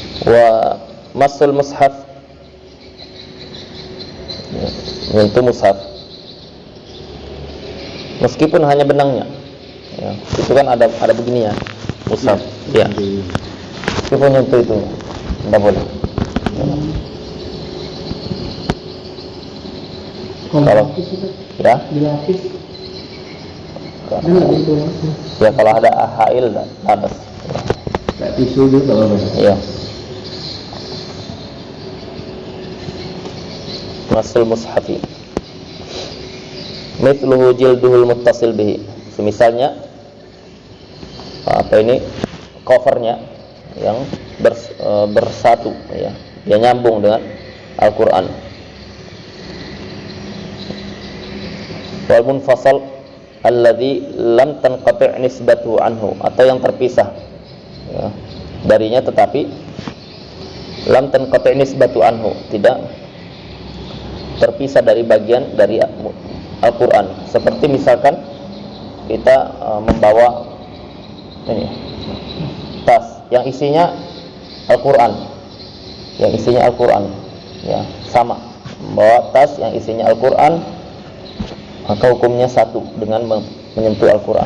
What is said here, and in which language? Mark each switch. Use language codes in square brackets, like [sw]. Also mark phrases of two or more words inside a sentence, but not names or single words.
[ar] ومس المصحف, [id] ya, menyentuh mushaf meskipun hanya benangnya, ya, itu kan ada begini ya, mushaf, ya, meskipun menyentuh itu tidak boleh. Kalau ya, ya kalau ada hail ada, kayak tisu juga apa? ya. [ar] مس المصحف مثله جلده المتصل به, [id] semisalnya apa ini, covernya yang bersatu, ya, dia nyambung dengan Al-Quran. [ar] والمنفصل الذي لم تنقطع نسبته عنه, [id] atau yang terpisah, ya, darinya tetapi [ar] لم تنقطع نسبته عنه, [id] tidak terpisah dari bagian dari Al-Quran. Seperti misalkan kita membawa ini tas yang isinya Al-Quran, ya, sama, membawa tas yang isinya Al-Quran, maka hukumnya satu dengan menyentuh Al-Quran.